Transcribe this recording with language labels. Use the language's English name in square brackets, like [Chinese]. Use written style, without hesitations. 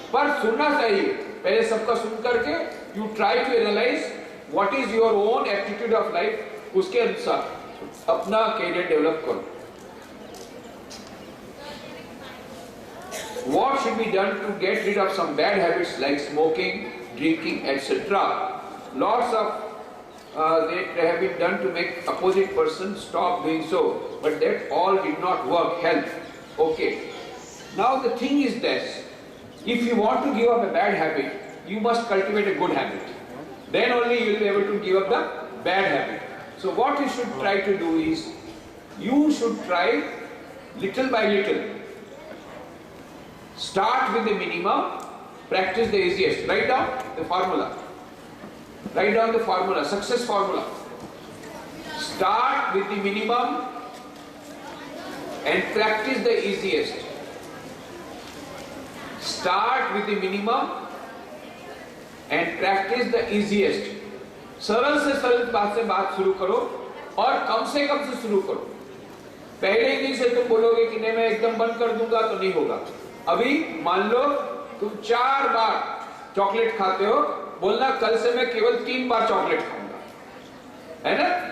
[Hindi] पर सुनना चाहिए, पहले सबका सुन करके [English] you try to analyze what is your own attitude of life, [Hindi] उसके अनुसार अपना कैरियर डेवलप करो। [English] What should be done to get rid of some bad habits like smoking, drinking, etc.? Lots of that have been done to make opposite person stop doing so, but that all did not work. Help. Okay. Now the thing is this: if you want to give up a bad habit, you must cultivate a good habit. Then only you will be able to give up the bad habit. So what you should try to do is, you should try little by little. Start with the minimum, practice the easiest. Write down the formula. Write down the formula, success formula. Start with the minimum and practice the easiest. Start with the minimum and practice the easiest. [Hindi] सरल से सरल बात से बात शुरू करो और कम से कम से शुरू करो. पहले ही दिन से तुम बोलोगे कि नहीं मैं एकदम बंद कर दूंगा तो नहीं होगा. अभी मान लो तुम 4 बार चॉकलेट खाते हो, बोलना कल से मैं केवल 3 बार चॉकलेट खाऊंगा, है ना?